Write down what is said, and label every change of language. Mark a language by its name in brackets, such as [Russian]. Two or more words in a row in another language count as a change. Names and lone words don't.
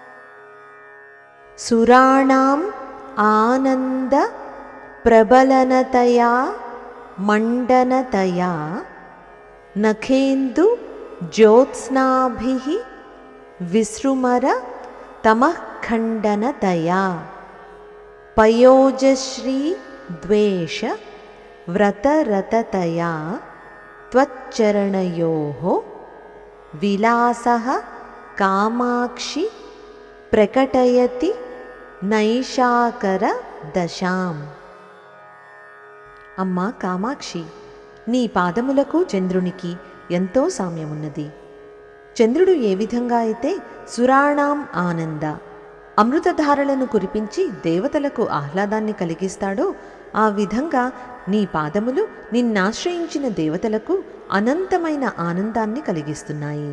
[Sanskrit] सुराणाम् आनन्द प्रबलनतया मण्डनतया नखेन्दु ज्योत्स्नाभिः विसृमर तमः खण्डनतया पयोजश्री द्वेष व्रतरततया त्वच्चरणयोः विलासः कामाक्षि प्रकटयति నైషాకర దశాం। [Telugu] అమ్మా కామాక్షి, నీ పాదములకు చంద్రునికి ఎంతో సామ్యమున్నది. చంద్రుడు ఏ విధంగా అయితే [Sanskrit] సురాణాం ఆనంద [Telugu] అమృతధారలను కురిపించి దేవతలకు ఆహ్లాదాన్ని కలిగిస్తాడో ఆ విధంగా నీ పాదములు నిన్నాశ్రయించిన దేవతలకు అనంతమైన ఆనందాన్ని కలిగిస్తున్నాయి.